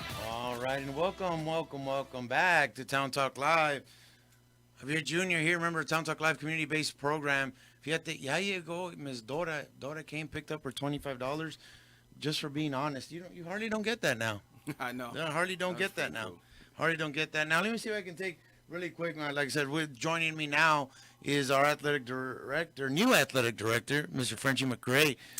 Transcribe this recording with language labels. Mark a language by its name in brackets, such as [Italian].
[English] All right, and welcome back to Town Talk Live. Javier Jr. here. Remember, Town Talk Live community-based program. [Spanish] Fíjate, ya llegó Miss Dora. [English] Dora came, picked up her $25 just for being honest. You hardly don't get that now. I know. You hardly don't get that now. Cool. Hardly don't get that now. Let me see if I can take really quick. Like I said, joining me now is our new athletic director, Mr. Frenchie McRae.